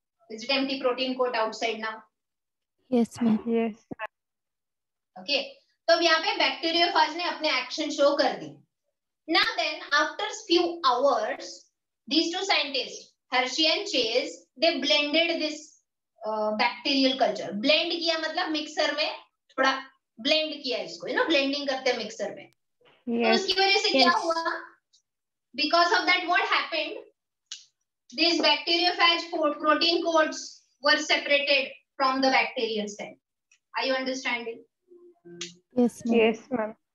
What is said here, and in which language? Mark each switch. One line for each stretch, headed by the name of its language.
English: Is it empty protein coat outside now? Yes, ma'am. Yes. Okay.
Hindi: तो अब यहाँ पे बैक्टीरियोफेज ने अपने एक्शन शो कर दी.
English: Now then, after few hours, these two scientists, Hershey and Chase, they blended this bacterial culture.
Hindi: Blend किया मतलब mixer में थोड़ा blend किया इसको, you know, blending करते हैं मिक्सर में. तो
English: Yes.
Hindi: उसकी वजह से क्या हुआ?
English: Because of that, what happened? These bacteriophage protein coats were separated from the bacterial cell. Are you understanding? Yes, ma'am. Yes, ma'am.